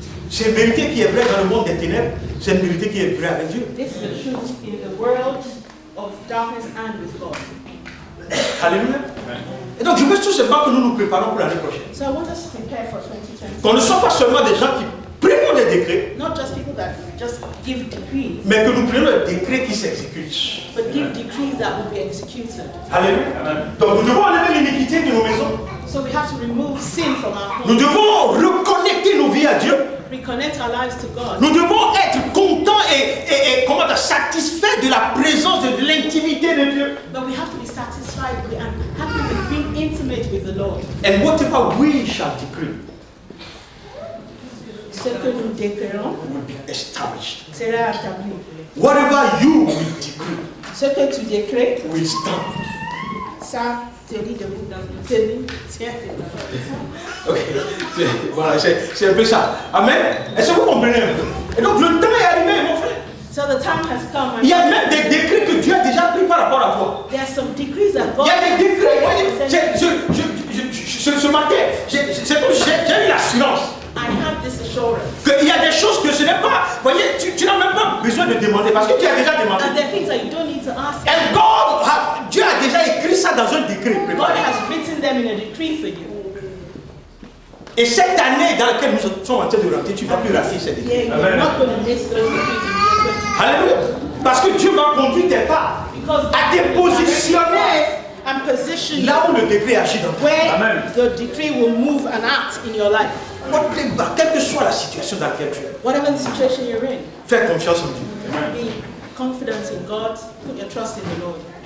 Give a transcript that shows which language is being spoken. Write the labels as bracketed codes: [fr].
[fr] C'est une vérité qui est vraie dans le monde des ténèbres. C'est une vérité qui est vraie avec Dieu. [en] This is the truth in the world of darkness and with God. [fr] Alléluia. Et donc je veux tout simplement que nous nous préparons pour l'année prochaine. [en] So I want us to prepare for 2020. [fr] Qu'on ne soit pas seulement des gens qui prennent des décrets, [en] Not just people that just give decrees, [fr] mais que nous prenions des décrets qui s'exécutent. [en] but give decrees that will be executed. [fr] Alléluia. Donc nous devons enlever l'iniquité de nos maisons. [en] So we have to remove sin from our [fr] Nous [en] homes, [fr] devons reconnecter nos vies à Dieu. [en] reconnect our lives to God. [fr] Nous devons être contents et comment dire, satisfaits de la présence et de l'intimité de Dieu. [en] But we have to be satisfied with and happy with being intimate with the Lord. And whatever we shall decree [fr] Ce que nous déclarons [en] will be established. [fr] sera établi. [en] Whatever you will decree [fr] Ce que tu décrètes, [en] will stand. [fr] ça te lit debout dans le tennis. Tiens, Ok. Voilà, c'est un peu ça. Amen. Est-ce que vous comprenez un peu? Et donc le temps est arrivé, mon frère. [en] so the time has come. [fr] Il y a même des décrets que Dieu a déjà pris par rapport à toi. [en] There are some decrees that God [fr] Il y a des décrets. [en] has sent. [fr] Ce matin, j'ai eu l'assurance [en] I have this assurance. [fr] qu'il y a des choses que ce n'est pas. Vous voyez, tu n'as même pas besoin de demander parce que tu as déjà demandé. [en] And there are things that you don't need to ask. [fr] And Dieu a déjà écrit ça dans un décret [en] God [fr] préparé. [en] has written them in a decree for you. [fr] Et cette année dans laquelle nous sommes en train de rentrer, tu ne vas plus rater cette décret. [en] Yeah, you're not going to miss those decrees in the year 2020. [fr] Alléluia. Parce que Dieu va conduire tes pas [en] Because [fr] à te positionner [en] and position you [fr] là où le décret agit dans toi. [en] where the decree will move and act in your life. [fr] Whatever, quelle que soit la situation dans laquelle tu es, [en] Whatever the situation you're in, [fr] fais confiance en Dieu. [en] be confident in God, put your trust in the Lord,